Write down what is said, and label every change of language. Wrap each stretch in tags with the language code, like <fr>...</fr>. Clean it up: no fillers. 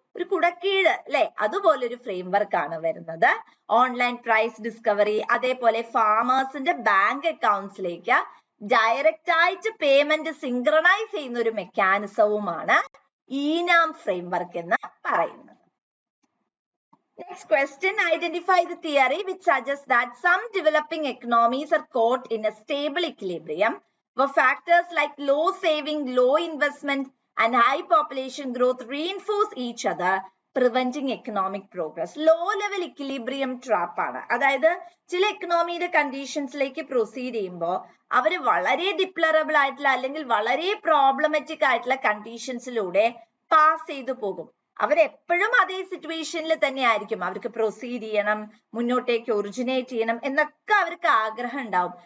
<ml>ഒരു കുടക്കീഴ് അല്ലെ, അതുപോലെ ഒരു ഫ്രെയിംവർക്ക് ആണ് വരുന്നത്. ഓൺലൈൻ പ്രൈസ് ഡിസ്കവറി, അതേപോലെ ഫാമേഴ്സിന്റെ ബാങ്ക് അക്കൗണ്ട്സിലേക്ക് ഡയറക്റ്റ് ആയിട്ട് പേയ്മെന്റ് സിങ്ക്രണൈസ് ചെയ്യുന്ന ഒരു മെക്കാനിസവുമാണ് ഈനാം ഫ്രെയിംവർക്ക് എന്ന് പറയുന്നത്.</ml> <en>Next question, identify the theory which suggests that some developing economies are caught in a stable equilibrium where factors like low saving, low investment and high population growth reinforce each other, preventing economic progress. Low level equilibrium trap</en> <ml>ആണ്. അതായത് ചില എക്കണോമിയുടെ കണ്ടീഷൻസിലേക്ക് proceed ചെയ്യുമ്പോൾ അവർ വളരെ ഡിപ്ലറബിൾ ആയിട്ടുള്ള അല്ലെങ്കിൽ വളരെ problematic ആയിട്ടുള്ള കണ്ടീഷൻസിലൂടെ pass ചെയ്തു പോകും. അവരെപ്പോഴും അതേ സിറ്റുവേഷനിൽ തന്നെ ആയിരിക്കും. അവർക്ക് പ്രൊസീഡ് ചെയ്യണം, മുന്നോട്ടേക്ക് ഒറിജിനേറ്റ് ചെയ്യണം എന്നൊക്കെ അവർക്ക് ആഗ്രഹം ഉണ്ടാവും.</ml>